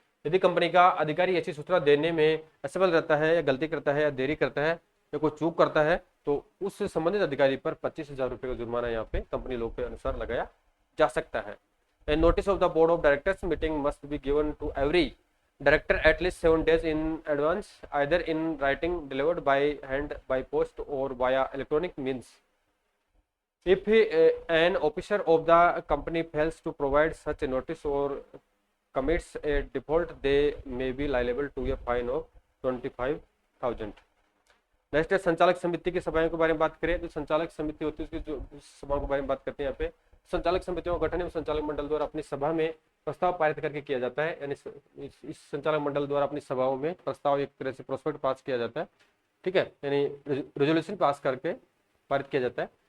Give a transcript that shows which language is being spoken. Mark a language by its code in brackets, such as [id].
[hi] यदि कंपनी का अधिकारी ऐसी सूचना देने में असफल रहता है या गलती करता है या देरी करता है या कोई चूक करता है तो उस संबंधित अधिकारी पर 25,000 रुपये का जुर्माना यहाँ पे कंपनी लॉ के अनुसार लगाया जा सकता है। [en] A notice of the board of directors meeting must be given to every director at least 7 days in advance, either in writing, delivered by hand, by post, or via electronic means. If an officer of the company fails to provide such a notice or commits a default, they may be liable to a fine of 25,000. [hi] Next है संचालक समिति की सभाओं के बारे में बात करें तो संचालक समिति होती है उसकी जो सभाओं के बारे में बात करते हैं यहाँ पे। संचालक समितियों का गठन संचालक मंडल द्वारा अपनी सभा में प्रस्ताव पारित करके किया जाता है, यानी इस संचालक मंडल द्वारा अपनी सभाओं में प्रस्ताव एक तरह से प्रोस्पेक्ट पास किया जाता है, ठीक है, यानी रेजोल्यूशन पास करके पारित किया जाता है।